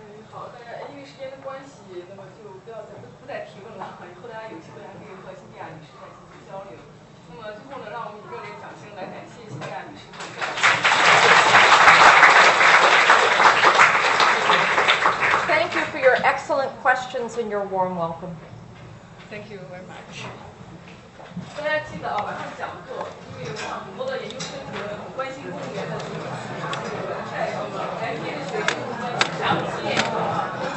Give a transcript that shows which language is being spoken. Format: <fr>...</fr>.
<zh>好，大家因为时间的关系，那么就不再提问了。以后大家有机会还可以和辛迪亚女士再进行交流。那么最后呢，让我们以热烈掌声来感谢辛迪亚女士同志。</zh> <en>Thank you for your excellent questions and your warm welcome. Thank you very much.</en> <zh>大家记得啊，晚上讲课，因为很多的研究生很关心公务员的这个问题，来接着学习详细。</zh>